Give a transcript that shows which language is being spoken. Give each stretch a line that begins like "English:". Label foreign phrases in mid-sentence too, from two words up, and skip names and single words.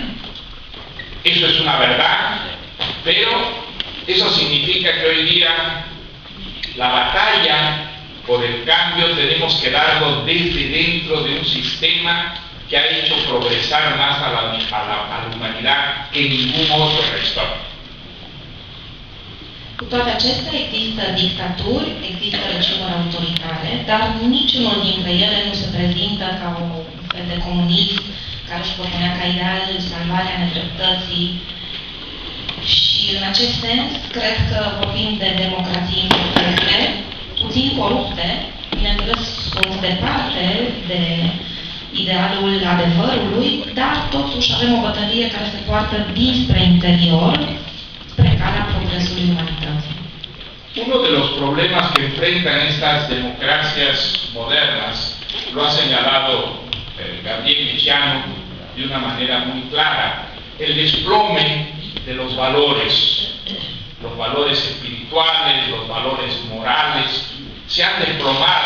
Spanish: Eso es una verdad, pero eso significa que hoy día la batalla por el cambio tenemos que darlo desde dentro de un sistema que ha hecho progresar más a la humanidad que ningún otro en la historia.
Romanian: Cu toate acestea, există dictaturi, există regimuri autoritare, dar niciunul dintre ele nu se prezintă ca un fel de comunism care își propunea ca ideal salvarea nedreptății. Și în acest sens, cred că vorbim de democrații imperfecte, puțin corupte, bineînțeles sunt departe de idealul adevărului, dar totuși avem o bătălie care se poartă dinspre interior, spre calea progresului umanității.
Spanish: Uno de los problemas que enfrentan estas democracias modernas, lo ha señalado Gabriel Liceanu de una manera muy clara, el desplome de los valores espirituales, los valores morales, se han desplomado